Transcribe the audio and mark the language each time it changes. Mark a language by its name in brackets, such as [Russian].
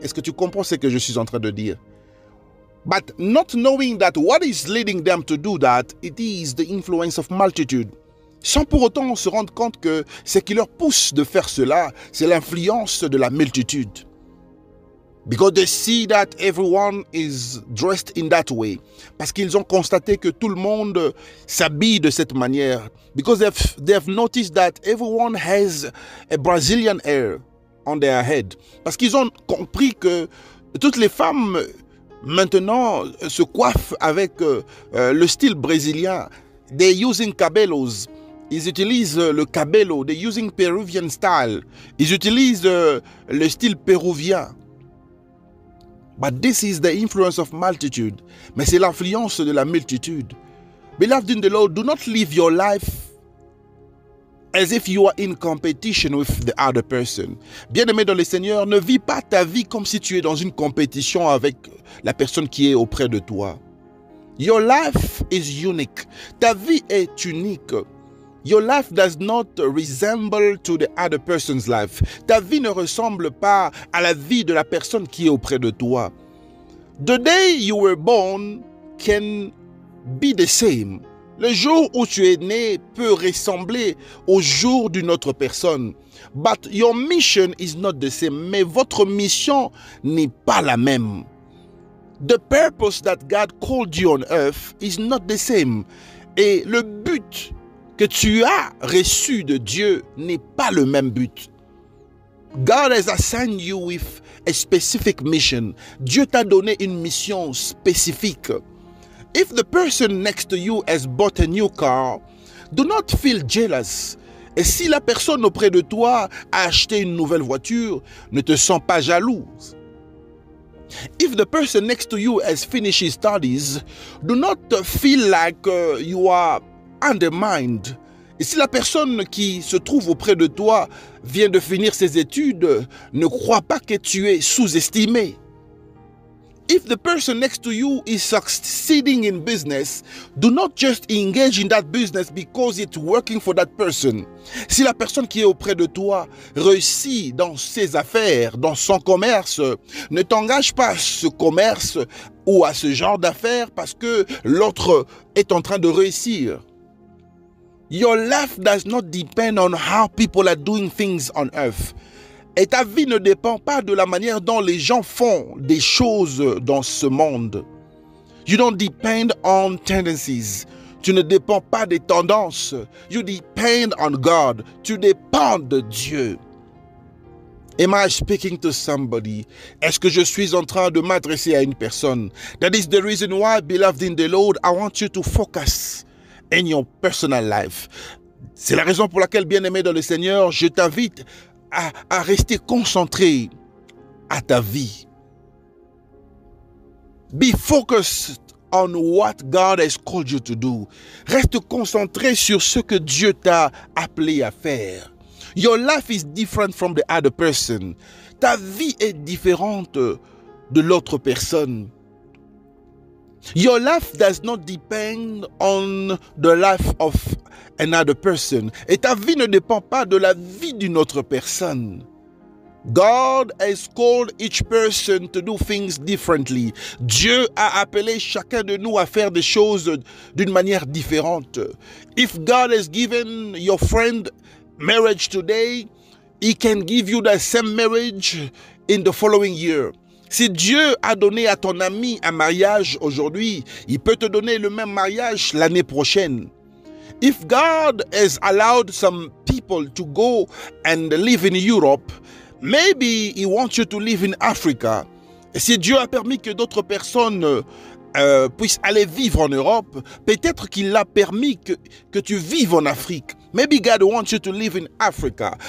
[French] Est-ce que tu comprends ce que je suis en train de dire? [English] But not knowing that what is leading them to do that, it is the influence of multitude. [French] Sans pour autant se rendre compte que ce qui leur pousse de faire cela, c'est l'influence de la multitude. [English] Because they see that everyone is dressed in that way. [French] Parce qu'ils ont constaté que tout le monde s'habille de cette manière. [English] Because they've noticed that everyone has a Brazilian hair on their head. [French] Parce qu'ils ont compris que toutes les femmes maintenant se coiffent avec le style brésilien. [English] They're using cabellos. [French] Ils utilisent le cabello. [English] They're using Peruvian style. [French] Ils utilisent le style péruvien. [English] But this is the influence of multitude. [French] Mais c'est l'influence de la multitude. [English] Beloved in the Lord, do not live your life as if you are in competition with the other person. [French] Bien-aimé dans le Seigneur, ne vis pas ta vie comme si tu es dans une compétition avec la personne qui est auprès de toi. [English] Your life is unique. [French] Ta vie est unique. [English] Your life does not resemble to the other person's life. [French] Ta vie ne ressemble pas à la vie de la personne qui est auprès de toi. [English] The day you were born can be the same. [French] Le jour où tu es né peut ressembler au jour d'une autre personne. [English] But your mission is not the same. [French] Mais votre mission n'est pas la même. [English] The purpose that God called you on earth is not the same. [French] Et le but que tu as reçu de Dieu n'est pas le même but. [English] God has assigned you with a specific mission. [French] Dieu t'a donné une mission spécifique. [English] If the person next to you has bought a new car, do not feel jealous. [French] Et si la personne auprès de toi a acheté une nouvelle voiture, ne te sens pas jalouse. [English] If the person next to you has finished his studies, do not feel like you are undermined. [French] Et si la personne qui se trouve auprès de toi vient de finir ses études, ne crois pas que tu es sous-estimé. [English] If the person next to you is succeeding in business, do not just engage in that business because it's working for that person. [French] Si la personne qui est auprès de toi réussit dans ses affaires, dans son commerce, ne t'engage pas à ce commerce ou à ce genre d'affaires parce que l'autre est en train de réussir. [English] Your life does not depend on how people are doing things on earth. [French] Et ta vie ne dépend pas de la manière dont les gens font des choses dans ce monde. [English] You don't depend on tendencies. [French] Tu ne dépends pas des tendances. [English] You depend on God. [French] Tu dépends de Dieu. [English] Am I speaking to somebody? [French] Est-ce que je suis en train de m'adresser à une personne? [English] That is the reason why, beloved in the Lord, I want you to focus in your personal life. [French] C'est la raison pour laquelle, bien-aimé dans le Seigneur, je t'invite à rester concentré à ta vie. [English] Be focused on what God has called you to do. [French] Reste concentré sur ce que Dieu t'a appelé à faire. [English] Your life is different from the other person. [French] Ta vie est différente de l'autre personne. [English] Your life does not depend on the life of another person. [French] Et ta vie ne dépend pas de la vie d'une autre personne. [English] God has called each person to do things differently. [French] Dieu a appelé chacun de nous à faire des choses d'une manière différente. [English] If God has given your friend marriage today, He can give you the same marriage in the following year. [French] Si Dieu a donné à ton ami un mariage aujourd'hui, il peut te donner le même mariage l'année prochaine. [English] If God has allowed some people to go and live in Europe, maybe He wants you to live in Africa. [French] Et si Dieu a permis que d'autres personnes puissent aller vivre en Europe, peut-être qu'il a permis que tu vives en Afrique. [English] Maybe God wants you to live in Africa.